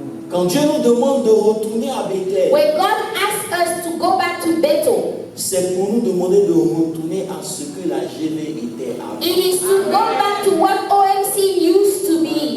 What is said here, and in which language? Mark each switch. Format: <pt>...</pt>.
<fr>Quand Dieu nous demande de retourner à Bethel,</fr> <en>when God asks us to go back to Bethel,</en> <fr>c'est pour nous demander de retourner à ce que la GV était avant.</fr> <en>it is to go back to what OMC used to be.</en>